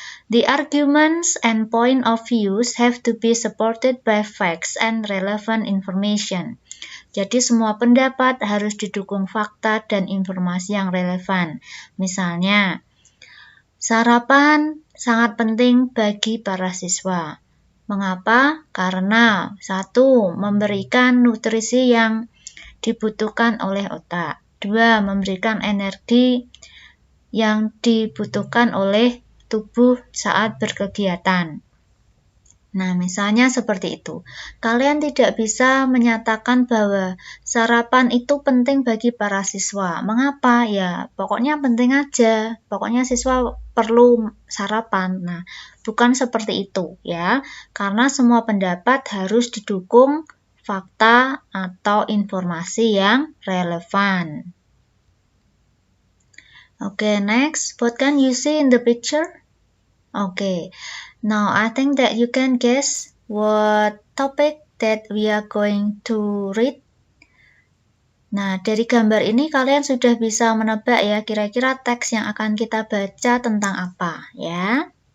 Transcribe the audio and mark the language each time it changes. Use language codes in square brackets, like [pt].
[en] The arguments and point of views have to be supported by facts and relevant information. [id] Jadi semua pendapat harus didukung fakta dan informasi yang relevan. Misalnya, sarapan sangat penting bagi para siswa. Mengapa? Karena 1. Memberikan nutrisi yang dibutuhkan oleh otak. 2. Memberikan energi yang dibutuhkan oleh tubuh saat berkegiatan. Nah, misalnya seperti itu. Kalian tidak bisa menyatakan bahwa sarapan itu penting bagi para siswa. Mengapa? Ya, pokoknya penting aja. Pokoknya siswa perlu sarapan. Nah, bukan seperti itu, ya. Karena semua pendapat harus didukung fakta atau informasi yang relevan. [en] Okay, next. What can you see in the picture? Okay, now I think that you can guess what topic that we are going to read. [id] Nah, dari gambar ini kalian sudah bisa menebak ya kira-kira teks yang akan kita baca tentang apa, ya.